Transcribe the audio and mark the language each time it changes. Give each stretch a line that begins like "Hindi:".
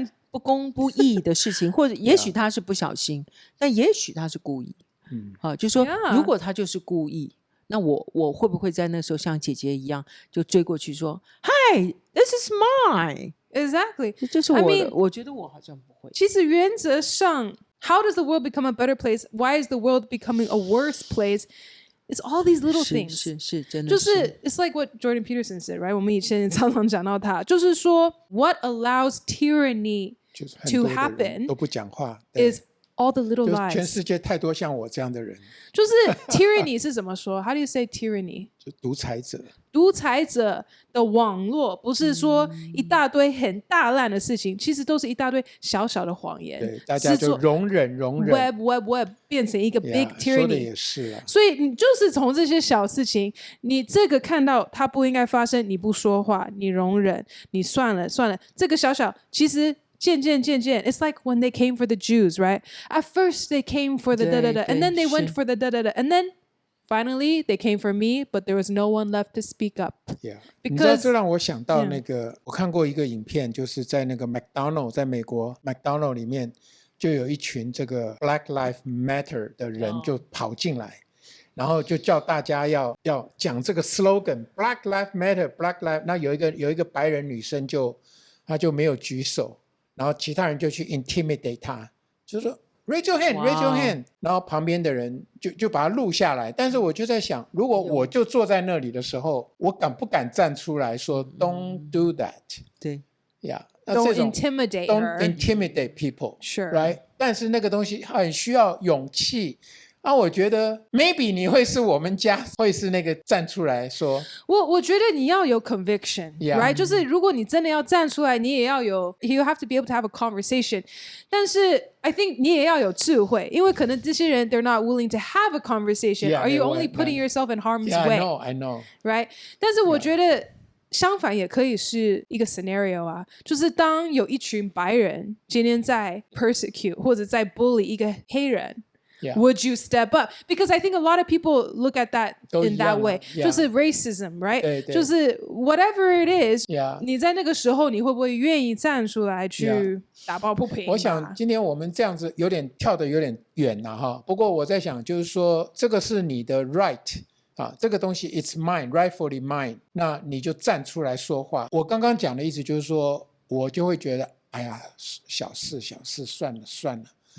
Chinese: 不公不义的事情，或者也许他是不小心，但也许他是故意，就说如果他就是故意，那我会不会在那时候像姐姐一样就追过去说
English: Hi this is mine Exactly
Chinese: 这是我的，我觉得我好像不会。其实原则上
English: How does the world become a better place? Why is the world becoming a worse place? It's all these little things.
Chinese: 是真的
English: 就是 It's like what Jordan Peterson said, right?
Chinese: 我们以前常常讲到他，就是说
English: What allows tyranny to happen
Chinese: 都不讲话
English: is all the little lies.
Chinese: 全世界太多像我这样的人。就是 tyranny 是怎么说
English: How do you say tyranny?
Chinese: 就独裁者。独裁者的网络不是说一大堆很大烂的事情，其实都是一大堆小小的谎言。对，大家就容忍 web 变成一个 big tyranny。说的也是啊。所以你就是从这些小事情，你这个看到它不应该发生，你不说话，你容忍，你算了，这个小小其实。渐渐
English: it's like when they came for the Jews, right? At first they came for the da-da-da, and then they went for the da-da-da, and then finally they came for me, but there was no one left to speak up. Yeah.
Chinese: 你知道这让我想到那个我看过一个影片，就是在那个 McDonald 在美国 McDonald 里面就有一群这个 Black Lives Matter 的人就跑进来，然后就叫大家要讲这个 slogan Black Lives Matter Black Lives， 那有一个白人女生她就没有举手，然后其他人就去 intimidate 她，就说
English: raise your hand raise your hand，
Chinese: 然后旁边的人就把它录下来。但是我就在想，如果我就坐在那里的时候，我敢不敢站出来说
English: don't do that？
Chinese: 对
English: ，Yeah， don't intimidate don't intimidate people， sure， right？
Chinese: 但是那个东西很需要勇气。我觉得 maybe 你会是我们家会是那个站出来说，我觉得你要有 conviction， right？就是如果你真的要站出来，你也要有
English: you have to be able to have a conversation。但是 I think
Chinese: 你也要有智慧，因为可能这些人
English: they're not willing to have a conversation。Are you only putting yourself in harm's way？ I know， right？
Chinese: 但是我觉得相反也可以是一个 scenario 啊，就是当有一群白人今天在 persecute 或者在 bully 一个黑人。
English: Would you step up? Because I think a lot of people look at that in that way. 就是 racism, right?
Chinese: 对
English: 就是 whatever it is, ，yeah，
Chinese: 你在那个时候你会不会愿意站出来去打抱不平？我想今天我们这样子跳得有点远了哈。不过我在想，就是说这个是你的 right 啊，这个东西
English: it's mine, rightfully mine，
Chinese: 那你就站出来说话。我刚刚讲的意思就是说，我就会觉得，哎呀，小事，算了。